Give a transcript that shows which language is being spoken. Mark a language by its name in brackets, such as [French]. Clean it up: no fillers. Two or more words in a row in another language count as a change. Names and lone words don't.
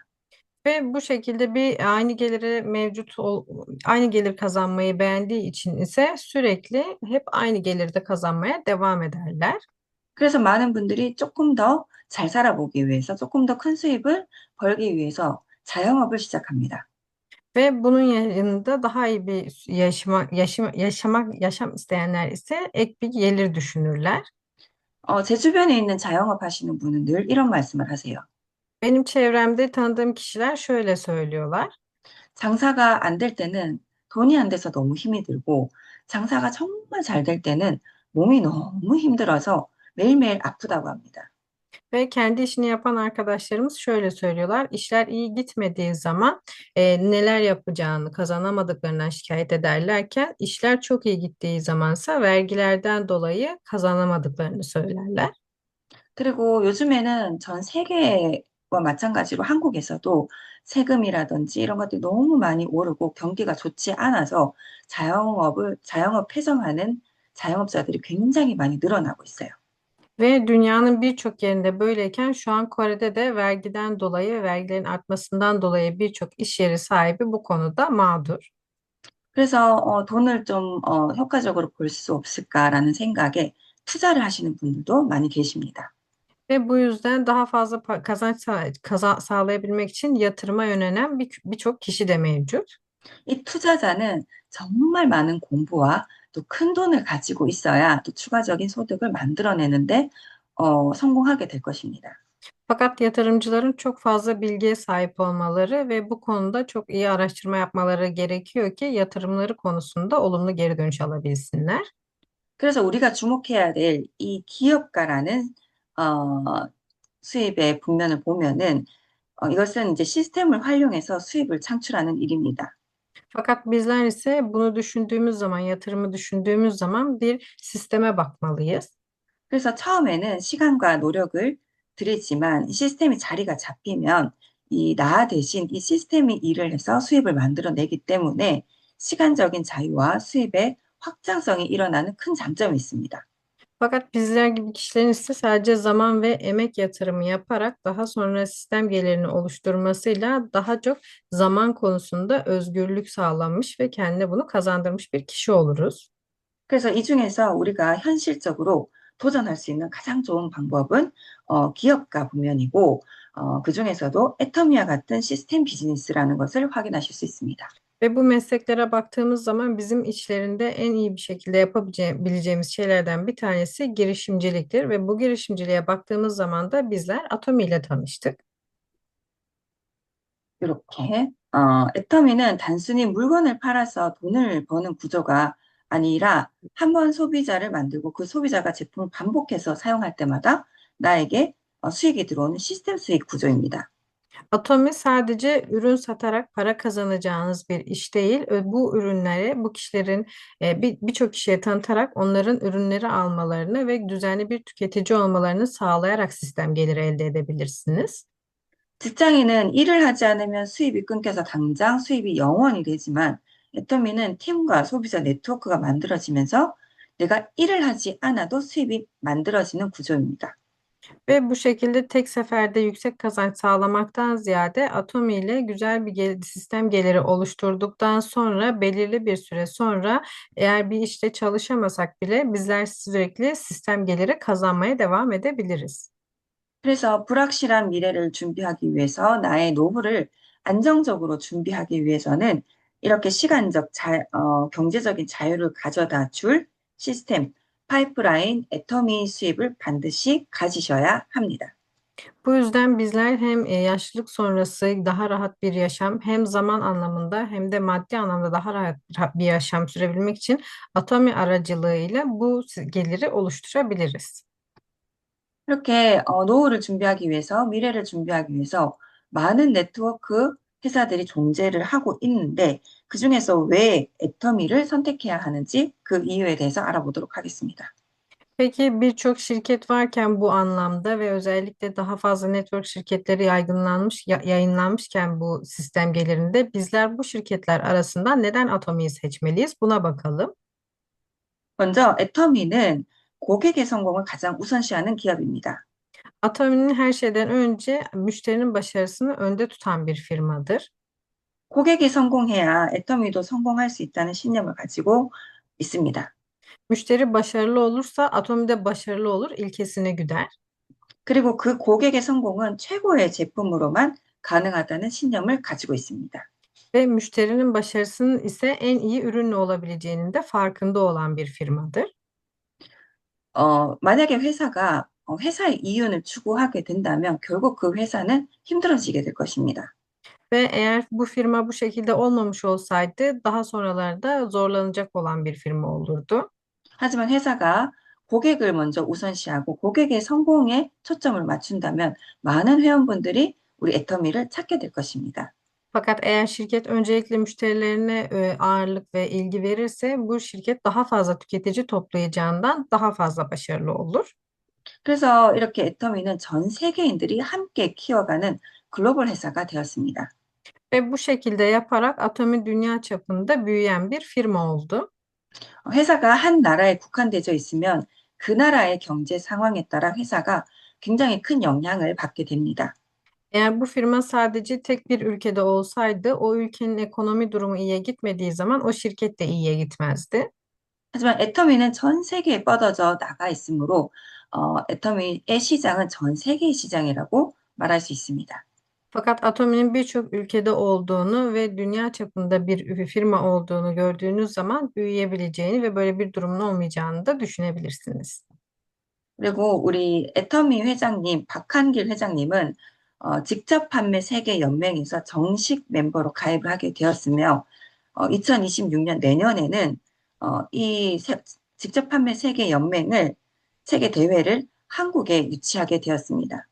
[Turkish] Ve bu şekilde aynı gelir kazanmayı beğendiği için ise sürekli hep aynı gelirde kazanmaya devam ederler. [Korean] 그래서 많은 분들이 조금 더 잘 살아보기 위해서, 조금 더 큰 수입을 벌기 위해서 자영업을 시작합니다. [Turkish] Ve bunun yanında daha iyi bir yaşam isteyenler ise ek bir gelir düşünürler. [Korean] 제 주변에 있는 자영업 하시는 분은 늘 이런 말씀을 하세요. [Turkish] Benim çevremde tanıdığım kişiler şöyle söylüyorlar. [Korean] 장사가 안 될 때는 돈이 안 돼서 너무 힘이 들고, 장사가 정말 잘 될 때는 몸이 너무 힘들어서 매일매일 아프다고 합니다. [Turkish] Ve kendi işini yapan arkadaşlarımız şöyle söylüyorlar. İşler iyi gitmediği zaman neler yapacağını, kazanamadıklarından şikayet ederlerken, işler çok iyi gittiği zamansa vergilerden dolayı kazanamadıklarını söylerler. [Korean] 그리고 요즘에는 전 세계와 마찬가지로 한국에서도 세금이라든지 이런 것들이 너무 많이 오르고 경기가 좋지 않아서 자영업 폐성하는 자영업자들이 굉장히 많이 늘어나고 있어요. [Turkish] Ve dünyanın birçok yerinde böyleyken şu an Kore'de de vergiden dolayı ve vergilerin artmasından dolayı birçok iş yeri sahibi bu konuda mağdur. [Korean] 그래서 돈을 좀 효과적으로 벌 수 없을까라는 생각에 투자를 하시는 분들도 많이 계십니다. [Turkish] Ve bu yüzden daha fazla sağlayabilmek için yatırıma yönelen birçok kişi de mevcut. [Korean] 이 투자자는 정말 많은 공부와 또 큰 돈을 가지고 있어야 또 추가적인 소득을 만들어내는데 성공하게 될 것입니다. [Turkish] Fakat yatırımcıların çok fazla bilgiye sahip olmaları ve bu konuda çok iyi araştırma yapmaları gerekiyor ki yatırımları konusunda olumlu geri dönüş alabilsinler. [Korean] 그래서 우리가 주목해야 될 이 기업가라는 어, 수입의 국면을 보면은 이것은 이제 시스템을 활용해서 수입을 창출하는 일입니다. [Turkish] Fakat bizler ise bunu düşündüğümüz zaman, yatırımı düşündüğümüz zaman bir sisteme bakmalıyız. [Korean] 그래서 처음에는 시간과 노력을 들이지만 이 시스템이 자리가 잡히면 이 나 대신 이 시스템이 일을 해서 수입을 만들어내기 때문에 시간적인 자유와 수입의 확장성이 일어나는 큰 장점이 있습니다. [Turkish] Fakat bizler gibi kişilerin ise sadece zaman ve emek yatırımı yaparak daha sonra sistem gelirini oluşturmasıyla daha çok zaman konusunda özgürlük sağlanmış ve kendine bunu kazandırmış bir kişi oluruz. [Korean] 그래서 이 중에서 우리가 현실적으로 도전할 수 있는 가장 좋은 방법은 기업가 분면이고 그 중에서도 애터미와 같은 시스템 비즈니스라는 것을 확인하실 수 있습니다. [Turkish] Ve bu mesleklere baktığımız zaman bizim içlerinde en iyi bir şekilde yapabileceğimiz şeylerden bir tanesi girişimciliktir. Ve bu girişimciliğe baktığımız zaman da bizler Atomi ile tanıştık. [Korean] 이렇게 애터미는 단순히 물건을 팔아서 돈을 버는 구조가 아니라 한 번 소비자를 만들고 그 sobi자가 제품을 반복해서 sa용할 때마다 나에게 수익이 들어오는 시스템 수익 구조입니다. [Turkish] Atomi sadece ürün satarak para kazanacağınız bir iş değil. Bu ürünleri bu kişilerin birçok kişiye tanıtarak onların ürünleri almalarını ve düzenli bir tüketici olmalarını sağlayarak sistem geliri elde edebilirsiniz. [Korean] 직장인은 일을 하지 않으면 수입이 끊겨서 당장 수입이 영원이 되지만 애터미는 팀과 소비자 네트워크가 만들어지면서 내가 일을 하지 않아도 수입이 만들어지는 구조입니다. [Turkish] Ve bu şekilde tek seferde yüksek kazanç sağlamaktan ziyade Atomi ile güzel bir sistem geliri oluşturduktan sonra belirli bir süre sonra eğer bir işte çalışamasak bile bizler sürekli sistem geliri kazanmaya devam edebiliriz. [Korean] 그래서 불확실한 미래를 준비하기 위해서 나의 노후를 안정적으로 준비하기 위해서는 이렇게 경제적인 자유를 가져다 줄 시스템, 파이프라인, 애터미 수입을 반드시 가지셔야 합니다. [Turkish] Bu yüzden bizler hem yaşlılık sonrası daha rahat bir yaşam, hem zaman anlamında hem de maddi anlamda daha rahat bir yaşam sürebilmek için atomi aracılığıyla bu geliri oluşturabiliriz. [Korean] 이렇게 노후를 준비하기 위해서, 미래를 준비하기 위해서 많은 네트워크 회사들이 존재를 하고 있는데 그중에서 왜 애터미를 선택해야 ha는지 그 이유에 대해서 알아보도록 ha겠습니다. [Turkish] Peki birçok şirket varken bu anlamda ve özellikle daha fazla network şirketleri yayınlanmışken bu sistem gelirinde bizler bu şirketler arasından neden Atomi'yi seçmeliyiz? Buna bakalım. [Korean] 먼저 애터미는 고객의 성공을 가장 우선시하는 기업입니다. [Turkish] Atomi'nin her şeyden önce müşterinin başarısını önde tutan bir firmadır. [Korean] 고객이 성공해야 애터미도 성공할 수 있다는 신념을 가지고 있습니다. [Turkish] Müşteri başarılı olursa Atomi de başarılı olur ilkesine güder. [Korean] 그리고 그 고객의 성공은 최고의 제품으로만 가능하다는 신념을 가지고 있습니다. [Turkish] Ve müşterinin başarısının ise en iyi ürünle olabileceğinin de farkında olan bir firmadır. [Korean] 만약에 회사가 회사의 이윤을 추구하게 된다면 결국 그 회사는 힘들어지게 될 것입니다. [Turkish] Ve eğer bu firma bu şekilde olmamış olsaydı daha sonralarda zorlanacak olan bir firma olurdu. [Korean] 하지만 회사가 고객을 먼저 우선시하고 고객의 성공에 초점을 맞춘다면 많은 회원분들이 우리 애터미를 찾게 될 것입니다. [Turkish] Fakat eğer şirket öncelikle müşterilerine ağırlık ve ilgi verirse bu şirket daha fazla tüketici toplayacağından daha fazla başarılı olur. [Korean] 그래서 이렇게 애터미는 전 세계인들이 함께 키워가는 글로벌 회사가 되었습니다. [Turkish] Ve bu şekilde yaparak Atomi dünya çapında büyüyen bir firma oldu. [Korean] 회사가 한 나라에 국한되어 있으면 그 나라의 경제 상황에 따라 회사가 굉장히 큰 영향을 받게 됩니다. [Turkish] Eğer bu firma sadece tek bir ülkede olsaydı, o ülkenin ekonomi durumu iyiye gitmediği zaman o şirket de iyiye gitmezdi. [Korean] 하지만 애터미는 전 세계에 뻗어져 나가 있으므로 애터미의 시장은 전 세계의 시장이라고 말할 수 있습니다. [Turkish] Fakat Atomi'nin birçok ülkede olduğunu ve dünya çapında bir firma olduğunu gördüğünüz zaman büyüyebileceğini ve böyle bir durumun olmayacağını da düşünebilirsiniz. [Korean] 그리고 우리 애터미 회장님, 박한길 회장님은 직접 판매 세계 연맹에서 정식 멤버로 가입을 하게 되었으며 2026년 내년에는 직접 판매 세계 연맹을 세계 대회를 한국에 유치하게 되었습니다.